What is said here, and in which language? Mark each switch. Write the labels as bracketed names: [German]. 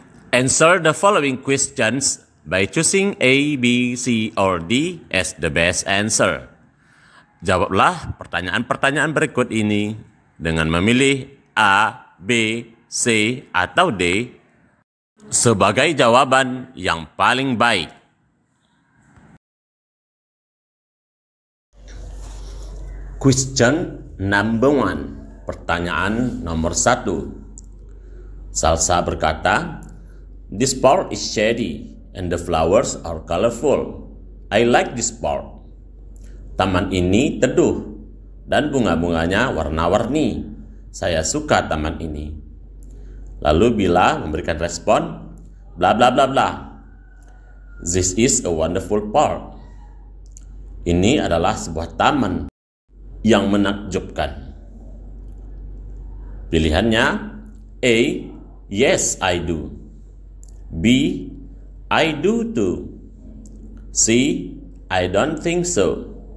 [English] Answer the following questions by choosing A, B, C, or D as the best answer. [Indonesian] Jawablah pertanyaan-pertanyaan berikut ini dengan memilih A, B, C, atau D sebagai jawaban yang paling baik. [English] Question number 1. [Indonesian] Pertanyaan nomor 1. Salsa berkata, [English] "This park is shady and the flowers are colorful. I like this park." [Indonesian] Taman ini teduh dan bunga-bunganya warna-warni. Saya suka taman ini. Lalu Bila memberikan respon, bla bla bla bla. [English] This is a wonderful park. [Indonesian] Ini adalah sebuah taman yang menakjubkan. Pilihannya [English] A, yes I do. B, I do too. C, I don't think so.